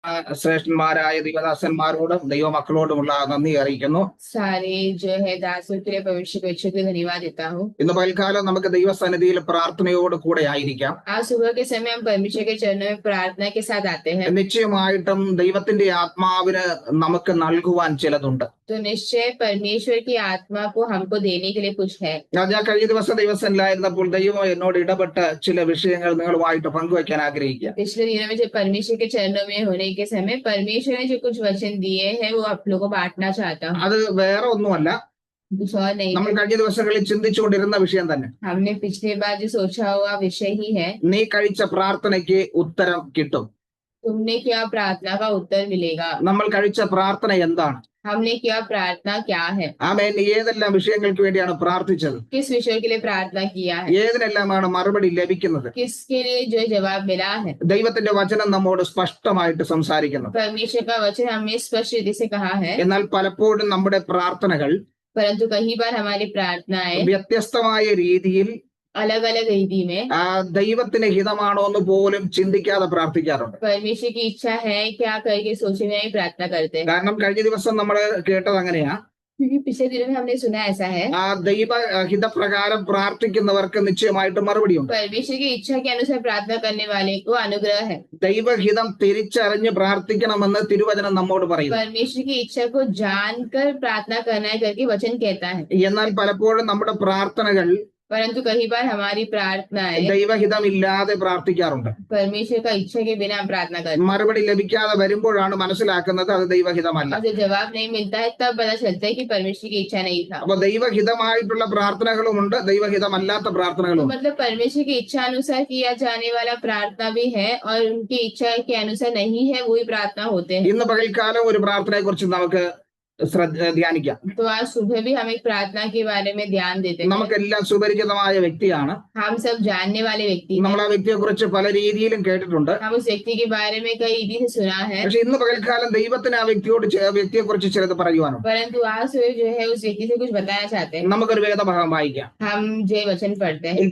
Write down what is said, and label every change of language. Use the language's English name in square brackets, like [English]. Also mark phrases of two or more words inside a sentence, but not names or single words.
[Malayalam] ശ്രേഷ്ഠന്മാരായ ദൈവദാസന്മാരോടും ദൈവമക്കളോടുമുള്ള നന്ദി അറിയിക്കുന്നു. [Hindi] सारे जो है दासों के लिए परमेश्वर को अच्छे धन्यवाद देता हूँ। [Malayalam] ഇന്ന് പൽക്കാലം നമുക്ക് ദൈവസന്നിധിയിൽ പ്രാർത്ഥനയോട് കൂടെ ആയിരിക്കാം. [Hindi] आज सुबह के समय हम परमेश्वर के चरणों में प्रार्थना के साथ आते हैं। [Malayalam] നിശ്ചയമായിട്ടും ദൈവത്തിന്റെ ആത്മാവിന് നമുക്ക് നൽകുവാൻ ചിലതുണ്ട്. [Hindi] तो निश्चय परमेश्वर की आत्मा को हमको देने के लिए कुछ है। [Malayalam] ഞാൻ കഴിഞ്ഞ ദിവസം ദൈവസന്നിധിയിലായിരുന്നപ്പോൾ ദൈവം എന്നോട് ഇടപെട്ട ചില വിഷയങ്ങൾ നിങ്ങളുമായിട്ട് പങ്കുവയ്ക്കാൻ ആഗ്രഹിക്കുക. [Hindi] पिछले दिनों में जब परमेश्वर के चरणों में होने के समय परमेश्वर ने जो कुछ वचन दिए हैं वो आप लोगों को बांटना चाहता हूँ। [Malayalam] അത് വേറെ ഒന്നുമല്ല, [Hindi] कुछ और नहीं, [Malayalam] നമ്മൾ കഴിഞ്ഞ ദിവസങ്ങളിൽ ചിന്തിച്ചുകൊണ്ടിരുന്ന വിഷയം തന്നെ. [Hindi] हमने पिछले बार जो सोचा हुआ विषय ही है। [Malayalam] നീ കഴിച്ച പ്രാർത്ഥനയ്ക്ക് ഉത്തരം കിട്ടും. [Hindi] तुमने क्या प्रार्थना का उत्तर मिलेगा। [Malayalam] നമ്മൾ കഴിച്ച പ്രാർത്ഥന എന്താണ്? [Hindi] हमने क्या प्रार्थना क्या है। [Malayalam] ആമേൻ. ഏതെല്ലാം വിഷയങ്ങൾക്ക് വേണ്ടിയാണ് പ്രാർത്ഥിച്ചത്? [Hindi] किस विषय के लिए प्रार्थना किया है। [Malayalam] ഏതിനെല്ലാമാണ് മറുപടി ലഭിക്കുന്നത്? [Hindi] किसके लिए जो जवाब मिला है। [Malayalam] ദൈവത്തിന്റെ വചനം നമ്മോട് സ്പഷ്ടമായിട്ട് സംസാരിക്കുന്നു. [Hindi] परमेश्वर का वचन हमें स्पष्ट रीति से कहा है, [Malayalam] എന്നാൽ പലപ്പോഴും നമ്മുടെ പ്രാർത്ഥനകൾ [Hindi] परंतु कई बार हमारी प्रार्थनाएं [Malayalam] വ്യത്യസ്തമായ രീതിയിൽ [Hindi] अलग अलग रीति में [Malayalam] ദൈവത്തിന് ഹിതമാണോ എന്ന് പോലും ചിന്തിക്കാതെ പ്രാർത്ഥിക്കാറുണ്ട്. [Hindi] परमेश्वर की इच्छा है क्या करके सोचे में ही प्रार्थना करते हैं। [Malayalam] കാരണം കഴിഞ്ഞ ദിവസം നമ്മൾ കേട്ടത് അങ്ങനെയാ. [Hindi] क्योंकि पिछले दिनों में हमने सुना ऐसा है, [Malayalam] ദൈവ ഹിതപ്രകാരം പ്രാർത്ഥിക്കുന്നവർക്ക് നിശ്ചയമായിട്ട് മറുപടിയുണ്ട്. [Hindi] परमेश्वर की इच्छा के अनुसार प्रार्थना करने वाले को अनुग्रह है। [Malayalam] ദൈവഹിതം തിരിച്ചറിഞ്ഞ് പ്രാർത്ഥിക്കണമെന്ന് തിരുവചനം നമ്മോട് പറയുന്നു. [Hindi] परमेश्वर की इच्छा को जानकर प्रार्थना करना है करके वचन कहता है। [Malayalam] എന്നാൽ പലപ്പോഴും നമ്മുടെ പ്രാർത്ഥനകൾ [Hindi] परंतु कई बार हमारी प्रार्थनाएं [Malayalam] ദൈവഹിതമില്ലാതെ പ്രാർത്ഥിക്കാറുണ്ട്. [Hindi] परमेश्वर का इच्छा के बिना हम प्रार्थना करते हैं। [Malayalam] മറുപടി ലഭിക്കാതെ വരുമ്പോഴാണ് മനസ്സിലാക്കുന്നത് അത് ദൈവഹിതമല്ല. [Hindi] और जब जवाब नहीं मिलता है तब पता चलता है कि परमेश्वर की इच्छा नहीं था। [Malayalam] അപ്പൊ ദൈവഹിതമായിട്ടുള്ള പ്രാർത്ഥനകളുമുണ്ട്, ദൈവഹിതമല്ലാത്ത [Hindi] तो [Malayalam] പ്രാർത്ഥനകളുമുണ്ട്. [Hindi] मतलब परमेश्वर की इच्छा अनुसार किया जाने वाला प्रार्थना भी है और उनकी इच्छा के अनुसार नहीं है वही प्रार्थना होते हैं। [Malayalam] ഇന്ന് പകൽക്കാലം ഒരു പ്രാർത്ഥനയെ കുറിച്ച് നമുക്ക് ധ്യാനിക്കാം. [Hindi] तो आज सुबह भी हम एक प्रार्थना के बारे में ध्यान देते हैं। [Malayalam] നമുക്കെല്ലാം സുപരിചിതമായ വ്യക്തിയാണ്. [Hindi] हम सब जानने वाले व्यक्ति हैं। [Malayalam] നമ്മൾ ആ വ്യക്തിയെ കുറിച്ച് പല രീതിയിലും കേട്ടിട്ടുണ്ട്. [Hindi] हम उस व्यक्ति के बारे में कई रीति से सुना है, [Malayalam] പക്ഷെ ഇന്ന് പകൽക്കാലം ദൈവത്തിന് ആ വ്യക്തിയെ കുറിച്ച് ചിലത് പറയുവാനുണ്ട്. [Hindi] परंतु आज सुबह जो है उस व्यक्ति से कुछ बताना चाहते हैं। [Malayalam] നമുക്കൊരു വേദഭാഗം വായിക്കാം. [Hindi] हम जो वचन पढ़ते हैं